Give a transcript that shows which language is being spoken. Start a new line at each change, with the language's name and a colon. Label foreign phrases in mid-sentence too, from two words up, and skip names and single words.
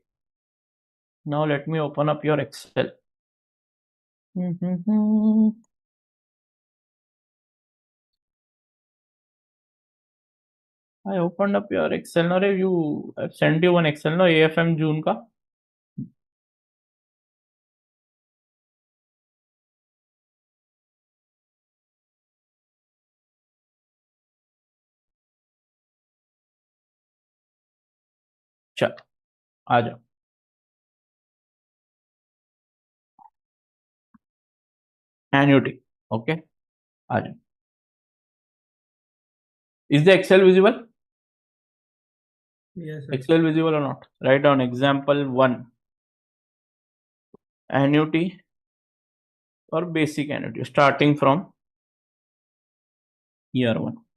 English: Now let me open up your Excel. I opened up your Excel. No, I've sent you one Excel, no, AFM June ka.
Hindi: चल आ जाओ.
English: Annuity. Okay.
Hindi: आ जाओ.
English: Is the Excel visible? Yes, sir. Excel visible or not? Write down example 1. Annuity or basic annuity starting from year 1.